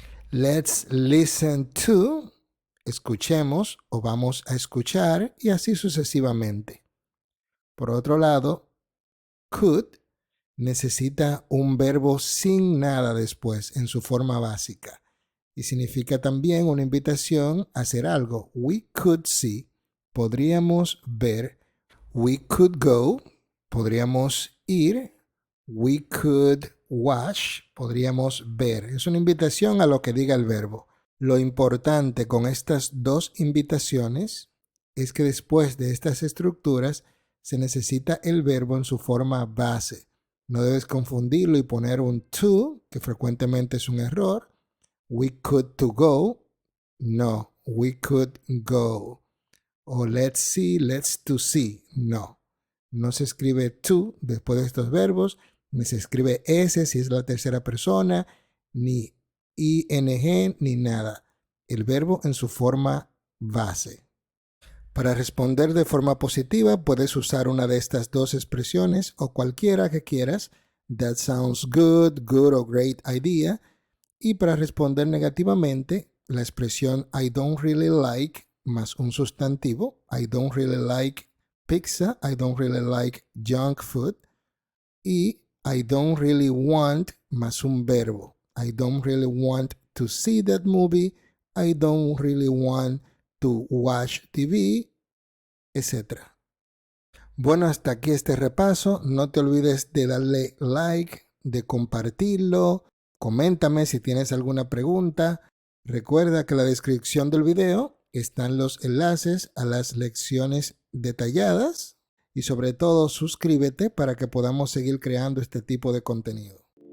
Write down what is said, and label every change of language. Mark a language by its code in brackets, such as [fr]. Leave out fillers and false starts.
[en] Let's listen to, [es] escuchemos o vamos a escuchar, y así sucesivamente. Por otro lado, could necesita un verbo sin nada después en su forma básica y significa también una invitación a hacer algo. [en] We could see, [es] podríamos ver. [en] We could go, [es] podríamos ir. [en] We could watch, [es] podríamos ver. Es una invitación a lo que diga el verbo. Lo importante con estas dos invitaciones es que después de estas estructuras se necesita el verbo en su forma base. No debes confundirlo y poner un to, que frecuentemente es un error. [en] We could to go. No, we could go. [es] O [en] let's see, let's to see. [es] No, no se escribe to después de estos verbos, ni se escribe s si es la tercera persona, ni ing, ni nada. El verbo en su forma base. Para responder de forma positiva puedes usar una de estas dos expresiones o cualquiera que quieras. [en] That sounds good, good or great idea. [es] Y para responder negativamente, la expresión [en] I don't really like [es] más un sustantivo. [en] I don't really like pizza. I don't really like junk food. [es] Y [en] I don't really want [es] más un verbo. [en] I don't really want to see that movie. I don't really want to watch TV, etc. [es] Bueno, hasta aquí este repaso. No te olvides de darle like, de compartirlo. Coméntame si tienes alguna pregunta. Recuerda que en la descripción del video están los enlaces a las lecciones detalladas y sobre todo suscríbete para que podamos seguir creando este tipo de contenido.